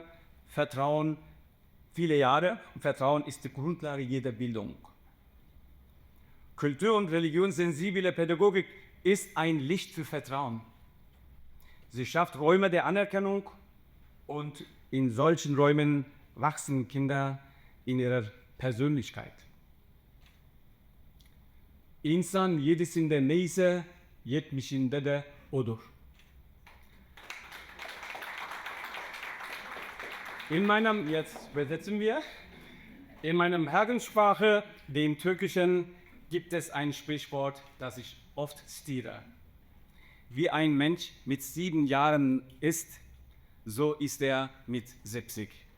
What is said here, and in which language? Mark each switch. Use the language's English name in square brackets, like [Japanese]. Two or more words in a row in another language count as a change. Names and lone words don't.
[German] Vertrauen ist die Grundlage jeder Bildung. Kultur- und religionssensible Pädagogik ist ein Licht für Vertrauen. Sie schafft Räume der Anerkennung und in solchen Räumen wachsen Kinder in ihrer Persönlichkeit. [Turkish] İnsan yedisinde neyse, 70'inde de odur. [German] Jetzt übersetzen wir. In meiner Herkunftssprache, dem Türkischen, gibt es ein Sprichwort, das ich oft zitiere. Wie ein Mensch mit 7 Jahren ist, so ist er mit 70.